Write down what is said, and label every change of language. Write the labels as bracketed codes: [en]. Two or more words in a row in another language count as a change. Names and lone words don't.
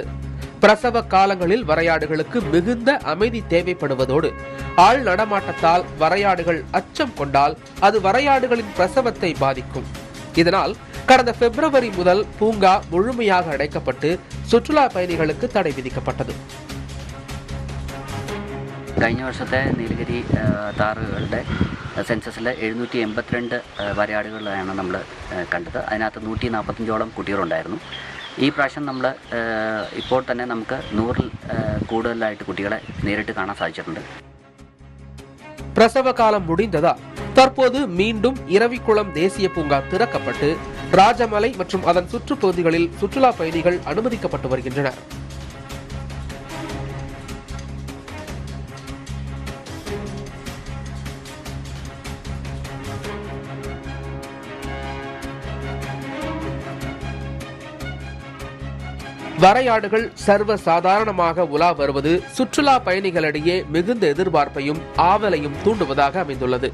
[ta] பிரசவ காலங்களில் வரையாடுகளுக்கு மிகுந்த அமைதி தேவைப்படுவதோடு ஆள் நடமாட்டத்தால் வரையாடுகள் அச்சம் கொண்டால் அது வரையாடுகளின் பிரசவத்தை பாதிக்கும். இதனால் கடந்த பிப்ரவரி முதல் பூங்கா முழுமையாக அடைக்கப்பட்டு சுற்றுலா பயணிகளுக்கு தடை விதிக்கப்பட்டது. [ml] കഴിഞ്ഞ വർഷത്തെ നീലഗിരി താറുകളുടെ സെൻസസിൽ 782 വരയാടുകളാണ് നമ്മൾ കണ്ടത്. അതിനകത്ത് 145ഓളം കുട്ടികളുണ്ടായിരുന്നു. ഈ പ്രാവശ്യം നമ്മൾ ഇപ്പോൾ തന്നെ നമുക്ക് 100ൽ കൂടുതലായിട്ട് കുട്ടികളെ നേരിട്ട് കാണാൻ സാധിച്ചിട്ടുണ്ട്. [ta] பிரசவ காலம் முடிந்ததால் தற்போது மீண்டும் இரவிக்குளம் தேசிய பூங்கா திறக்கப்பட்டு ராஜமலை மற்றும் அதன் சுற்றுப்பகுதிகளில் சுற்றுலா பயணிகள் அனுமதிக்கப்பட்டு வருகின்றனர். வரையாடுகள் சர்வ சாதாரணமாக உலா வருவது சுற்றுலா பயணிகளிடையே மிகுந்த எதிர்பார்ப்பையும் ஆவலையும் தூண்டுவதாக அமைந்துள்ளது.